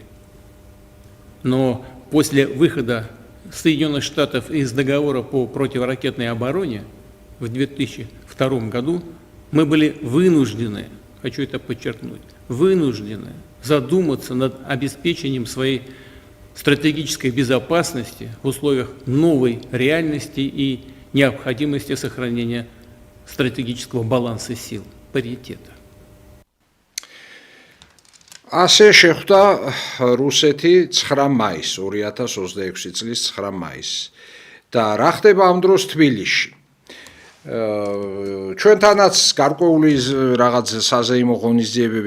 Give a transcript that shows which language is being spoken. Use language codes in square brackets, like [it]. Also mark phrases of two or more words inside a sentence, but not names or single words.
[ru] Но после выхода Соединенных Штатов из договора по противоракетной обороне в 2002 году мы были вынуждены, хочу это подчеркнуть, вынуждены задуматься над обеспечением своей стратегической безопасности в условиях новой реальности и необходимости сохранения стратегического баланса сил, паритета. [ka] ასე შეხვდა რუსეთი 9 მაისს 2026 წლის 9 მაისს და რა ხდება ამ დროს თბილისში ჩვენთანაც გარკვეული რაღაც საზეიმო ღონისძიებები